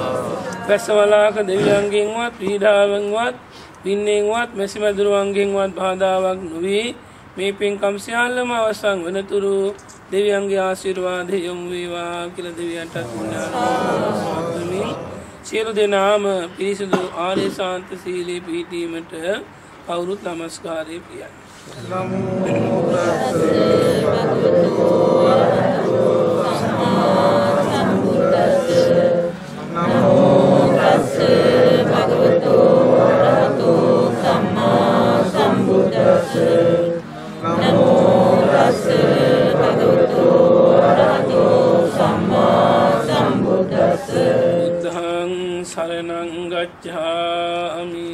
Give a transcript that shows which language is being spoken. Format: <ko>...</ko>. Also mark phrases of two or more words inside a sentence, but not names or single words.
<si>වැස්සවලාක දෙවියන්ගෙන්වත් පීඩාවෙන්වත් පින්නෙන්වත් මෙසිමදුරුවන්ගෙන්වත් බාධාවක් නොවි මේ පින්කම් සියල්ලම අවසන් වෙනතුරු දෙවියන්ගේ ආශිර්වාදය යොමු වේවා කියලා දෙවියන්ට පුණ්‍යානුමෝදනා සියලු දෙනාම පිරිසිදු ආර්ය ශාන්ත සීලේ පිහිටීමට කවුරුත් නමස්කාරය කියන්න.</si> <pi>නමෝ තස්සේ භගවතු වරහතෝ සම්මා සම්බුද්දස්සේ නමෝ තස්සේ භගවතු වරහතෝ සම්මා සම්බුද්දස්සේ නමෝ තස්සේ භගවතු වරහතෝ සම්මා සම්බුද්දස්සේ शरणं गच्छामि</pi>